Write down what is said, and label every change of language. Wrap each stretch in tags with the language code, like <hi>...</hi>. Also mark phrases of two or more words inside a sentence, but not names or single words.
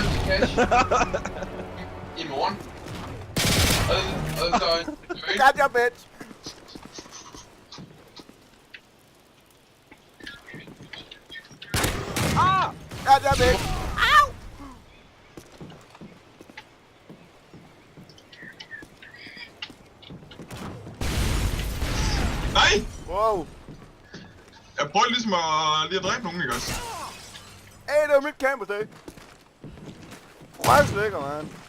<da>cash. I morgen. Og så...</da> <en>Got your bitch! Ah! Got your bitch! Au!</en> <da>Nej! Wow! Jeg prøver ligesom lige at dræbe nogen, ikke også? Hey, det var mit camera, røvslækker, man.</da>